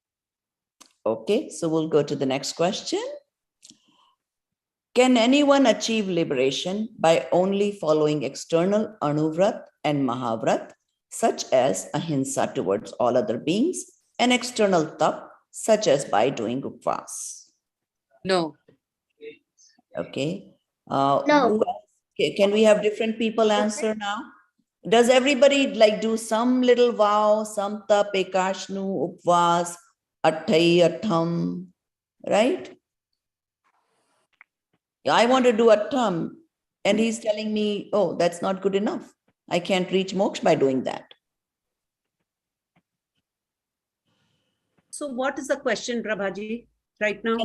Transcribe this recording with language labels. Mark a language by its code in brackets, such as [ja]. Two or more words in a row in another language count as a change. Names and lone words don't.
[en] Okay, so we'll go to the next question. Can anyone achieve liberation by only following external anuvrat and mahavrat, such as ahimsa towards all other beings, and external tap, such as by doing upvas? No. Okay. No. Can we have different people answer now? Does everybody like do some little vow, some tap, [hi] ekashnu, upvas, atthai, attham, [en] right? I want to do attham, and he's telling me, oh, that's not good enough. I can't reach moksha by doing that. So what is the question, Prabhaji, right now?